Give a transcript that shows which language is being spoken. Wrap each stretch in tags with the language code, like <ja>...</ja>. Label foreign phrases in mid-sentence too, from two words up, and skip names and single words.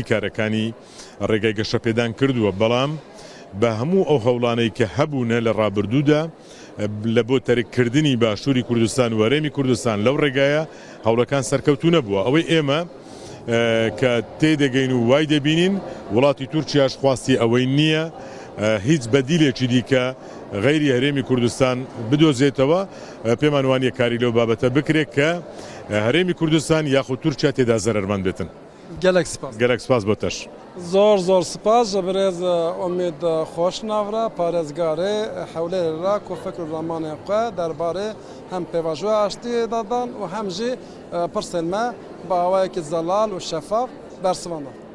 <ckb>کارەکانی ڕێگای گەشەپێدان کردووە بەڵام بە هەموو ئەو هەوڵانەی کە هەبوونە لە ڕابردوودا لە بۆ تەرککردنی باشووری کوردستان و هەرێمی کوردستان لەو ڕێگایە هەوڵەکان سەرکەوتوو نەبووە ئەوەی ئێمە کە تێدەگەین و وای دەبینین وڵاتی تورکیاش خواستی ئەوەی نییە هیچ بەدیلێکی دیکە غەیری هەرێمی کوردستان بدۆزێتەوە پێمان وانیە کاری لەو بابەتە بکرێت کە هەرێمی کوردستان یاخود تورکیا تێدا زەرەرمەند بێتن.</ckb> <ku>گەلێک سپاس بۆ تەش</ku> <ckb>زۆر سپاس</ckb> <ku>ji birêz Omid Xweşnavre parêzgarê Hewlêrê ku fikr û ramanên xwe derbarê hem pêvajoya aştiyê dadan û hem jî pirsên me bi awayekî zelal û şefaf bersivan dan.</ku>